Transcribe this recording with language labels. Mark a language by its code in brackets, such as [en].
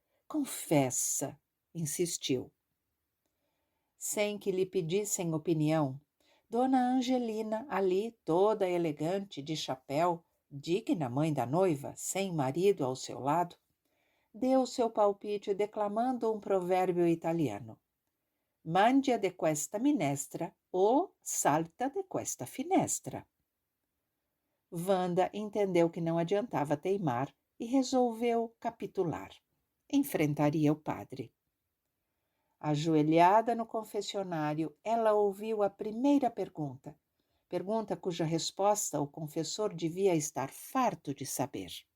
[pt] Confessa, insistiu. Sem que lhe pedissem opinião, Dona Angelina, ali, toda elegante, de chapéu, digna mãe da noiva, sem marido ao seu lado, deu seu palpite declamando um provérbio italiano. [it] Mangia de questa minestra ou salta de questa finestra. [pt] Wanda entendeu que não adiantava teimar e resolveu capitular. Enfrentaria o padre. Ajoelhada no confessionário, ela ouviu a primeira pergunta cuja resposta o confessor devia estar farto de saber.